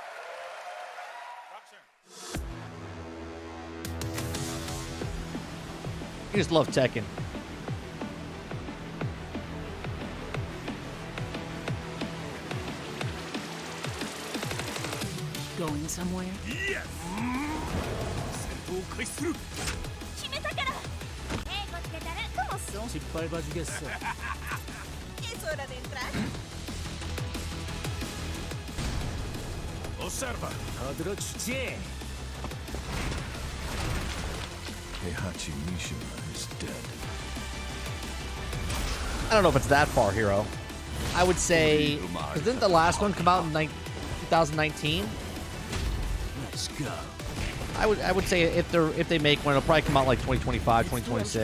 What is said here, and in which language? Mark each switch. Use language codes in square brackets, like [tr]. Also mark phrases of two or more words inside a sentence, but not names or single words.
[en] You just love Tekken. Going somewhere? Yes! [ja] 決めたから！失敗バジゲッソ。 [es] Es hora de entrar. Observa. Adrochche. [en] Heihachi Mishima is dead. I don't know if it's that far, Hero. I would say, because didn't the last one come out in 2019? Let's go. I would say if they make one, it'll probably come out like 2025, 2026.